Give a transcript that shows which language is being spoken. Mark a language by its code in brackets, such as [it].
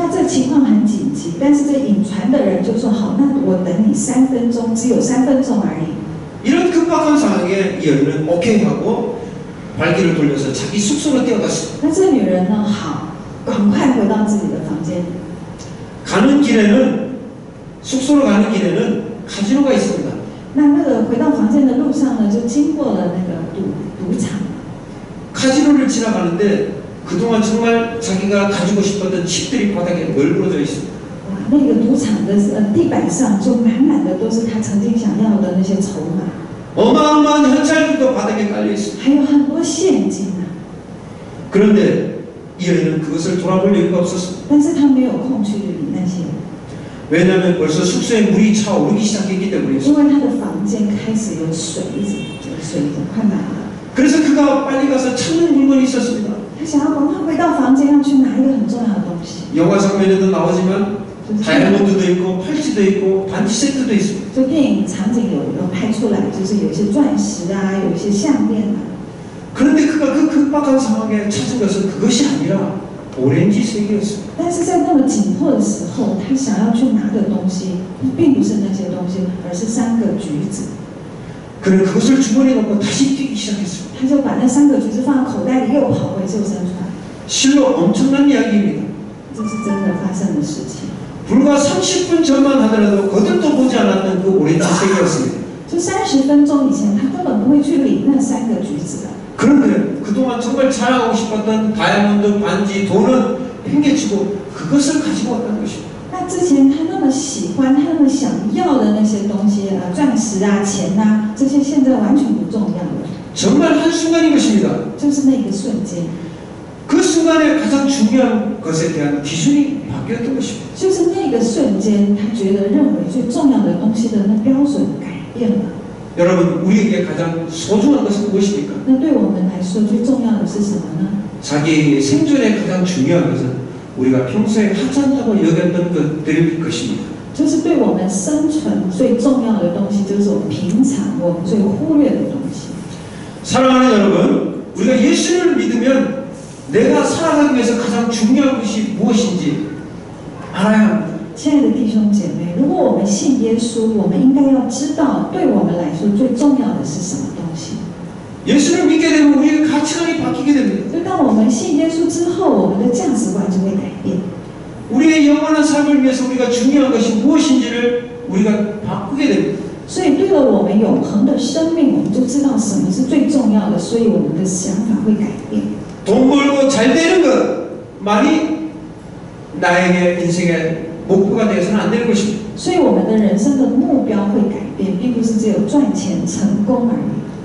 [zh] 那这情况很紧急，但是这引船的人就说好，那我等你3分钟，只有3分钟而已。 [ko] 이런 급박한 상황에 이 여인은 오케이 하고 발길을 돌려서 자기 숙소로 뛰어갔습니다. [zh] 那这女人呢，好，赶快回到自己的房间。 [ko] 가는 길에는 숙소로 가는 길에는 카지노가 있습니다. [zh] 那个回到房间的路上呢，就经过了那个赌场。 [ko] 카지노를 지나가는데 그동안 정말 자기가 가지고 싶었던 칩들이 바닥에 널브러져 있습니다. [zh] 哇，那个赌场的地板上就满满的都是他曾经想要的那些筹码， [ko] 어마어마한 현찰들도 바닥에 깔려 있습니다. [zh] 还有很多现金啊。 [ko] 그런데 이 여인은 그것을 돌아볼 여유가 없었습니다. [zh] 但是他没有空去理那些， [ko] 왜냐하면 벌써 숙소에 물이 차오르기 시작했기 때문이었습니다. [zh] 因为他的房间开始有水，水已经快满了。 [ko] 그래서 그가 빨리 가서 찾는 물건이 있었습니다. [zh] 他想要赶快回到房间，要去拿一个很重要的东西。 [ko] 영화 장면에도 나오지만 다이아몬드도 있고 팔찌도 있고 반지 세트도 있습니다. [zh] 就电影场景有拍出来，就是有一些钻石啊，有一些项链啊。 [ko] 그런데 그가 그 급박한 상황에 찾은 것은 그것이 아니라 오렌지색이었습니다. [zh] 但是在那么紧迫的时候，他想要去拿的东西，并不是那些东西，而是3个橘子。 [ko] 그는 그것을 주머니에 넣고 다시 뛰기 시작했습니다. [zh] 他就把那3个橘子放在口袋里，又跑回救生船。 [ko] 실로 엄청난 이야기입니다. [zh] 这是真的发生的事情。 [ko] 불과 30분 전만 하더라도 거들떠 보지 않았던 그 오렌지 색이었습니다. [zh] 就30分钟以前，他根本不会去理那3个橘子的。 [ko] 그런데 그동안 정말 자랑하고 싶었던 다이아몬드 반지, 돈은 팽개치고 그것을 가지고 왔다는 것입니다. [zh] 那之前他那么喜欢、他那么想要的那些东西钻石啊、钱啊，这些现在完全不重要了。 [ko] 정말 한순간인 것입니다. [zh] 就是那个瞬间， [ko] 그 순간에 가장 중요한 것에 대한 기준이 바뀌었던 것입니다. [zh] 就是那个瞬间，他觉得认为最重要的东西的那标准改变了。 [ko] 여러분, 우리에게 가장 소중한 것은 무엇입니까? [zh] 那对我们来说，最重要的是什么呢？ [ko] 자기 생존에 가장 중요한 것은 우리가 평소에 하찮다고 여겼던 것들일 것입니다. [zh] 就是对我们生存最重要的东西，就是我们平常我们最忽略的东西。 [ko] 사랑하는 여러분, 우리가 예수를 믿으면 내가 살아가기 위해서 가장 중요한 것이 무엇인지 알아야 합니다. [zh] 亲爱的弟兄姐妹，如果我们信耶稣，我们应该要知道，对我们来说最重要的是什么东西。 [ko] 예수를 믿게 되면 우리의 가치관이 바뀌게 됩니다. [zh] 就当我们信耶稣之后，我们的价值观就会改变。 [ko] 우리의 영원한 삶을 위해서 우리가 중요한 것이 무엇인지를 우리가 바꾸게 됩니다. [zh] 所以，对了我们永恒的生命，我们就知道什么是最重要的，所以我们的想法会改变。 [ko] 돈 벌고 잘 되는 것만이 나에게 인생의 목표가 되어서는 안 되는 것입니다. [zh] 所以，我们的人生的目标会改变，并不是只有赚钱成功而已。